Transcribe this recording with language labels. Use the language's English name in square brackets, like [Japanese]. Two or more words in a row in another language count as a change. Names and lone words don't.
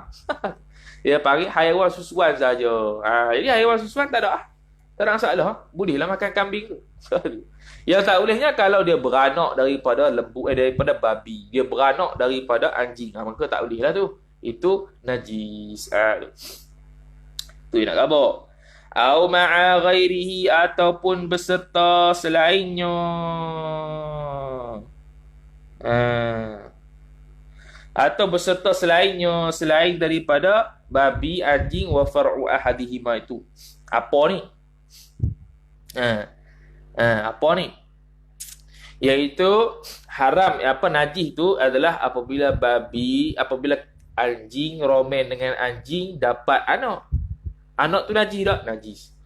[Malay] Dia panggil hayawan susuan saja. Jadi hayawan susuan tak ada. Tak ada masalah. Bolehlah makan kambing tu. Yang tak bolehnya kalau dia beranak daripada lembu, daripada babi. Dia beranak daripada anjing. Maka tak bolehlah tu. Itu najis. Tu nak khabar. [Arabic] أو مع غيره, [Malay] ataupun beserta selainnya. Atau beserta selainnya, selain daripada babi, anjing, [Arabic] وفرع أحدهما [Malay] itu. Apa ni? Apa ni? Iaitu haram, najis tu adalah apabila anjing romen dengan anjing dapat anak. Anak tu najis tak? Najis.